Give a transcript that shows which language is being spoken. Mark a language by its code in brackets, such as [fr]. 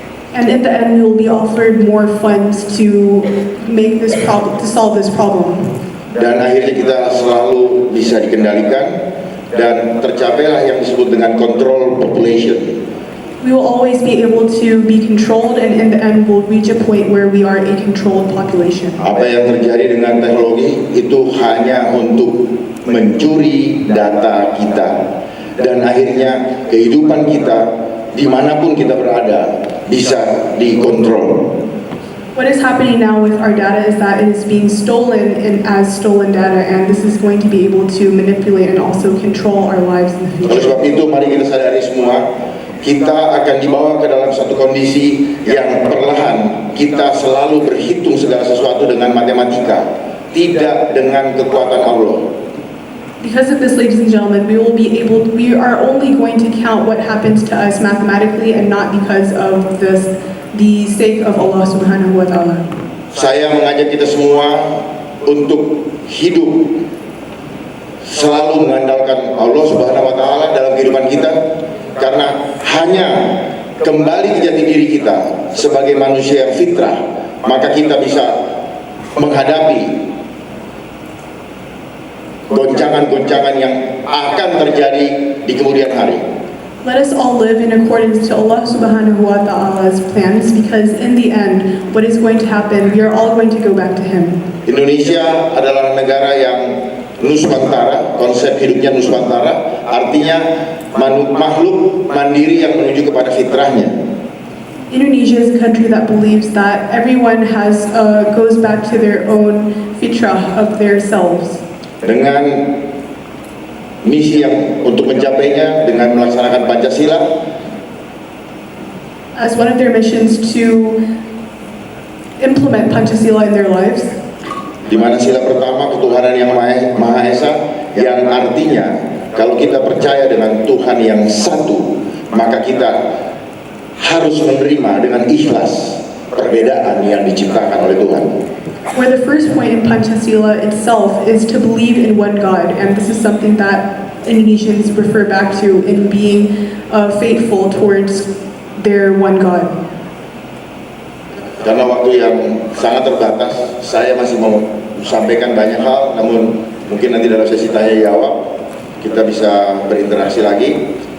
[en] And in the end, we will be offered more funds to solve this problem. [id] Dan akhirnya kita selalu bisa dikendalikan dan tercapailah yang disebut dengan [en] control population. We will always be able to be controlled, and in the end we'll reach a point where we are a controlled population. [id] Apa yang terjadi dengan teknologi itu hanya untuk mencuri data kita, dan akhirnya kehidupan kita dimanapun kita berada bisa dikontrol. [en] What is happening now with our data is that it is being stolen as stolen data, and this is going to be able to manipulate and also control our lives in the [id] Oleh [en] future. [id] sebab itu mari kita sadari semua, kita akan dibawa ke dalam satu kondisi yang perlahan kita selalu berhitung segala sesuatu dengan matematika, tidak dengan kekuatan Allah. [en] Because of this, ladies and gentlemen, we are only going to count what happens to us mathematically and not because of the sake of Allah Subhanahu wa Ta'ala. [id] Saya mengajak kita semua untuk hidup selalu mengandalkan Allah Subhanahu wa Ta'ala dalam kehidupan kita, karena hanya kembali ke jati diri kita sebagai manusia yang fitrah, maka kita bisa menghadapi goncangan-goncangan yang akan terjadi di kemudian hari. [en] Let us all live in accordance to Allah Subhanahu wa Ta'ala's plans, because in the end, what is going to happen, we are all going to go back to Him. [id] Indonesia adalah negara yang nuswantara, konsep hidupnya nuswantara, artinya makhluk mandiri yang menuju kepada fitrahnya. [en] Indonesia is a country that believes that everyone goes back to their own fitrah of their selves. [id] Dengan misi yang untuk mencapainya dengan melaksanakan Pancasila, [en] as one of their missions to implement Pancasila in their lives, [id] di mana sila pertama ketuhanan yang Maha Esa, yang artinya kalau kita percaya dengan Tuhan yang satu, maka kita harus menerima dengan ikhlas perbedaan yang diciptakan oleh Tuhan. [en] Where the first point in Pancasila itself is to believe in one God, and this is something that Indonesians refer back to in being faithful towards their one God. [id] Karena waktu yang sangat terbatas, saya masih mau sampaikan banyak hal, namun mungkin nanti dalam sesi tanya jawab kita bisa berinteraksi lagi.